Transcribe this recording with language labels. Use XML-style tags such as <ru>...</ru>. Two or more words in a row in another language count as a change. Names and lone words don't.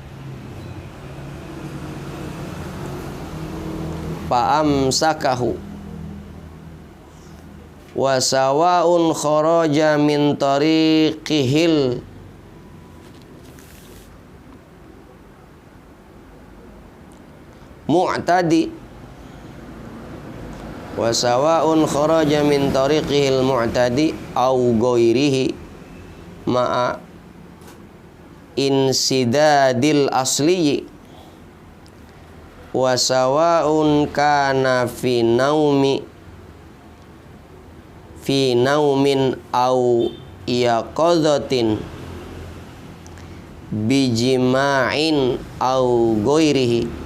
<ar>فأمسكه وسواء خرج من طريقه المعتاد وسواء خرج من طريقه المعتاد أو غيره مع انسداد الأصل وسواء كان في نوم أو يقظة بجماع أو غيره.</ar>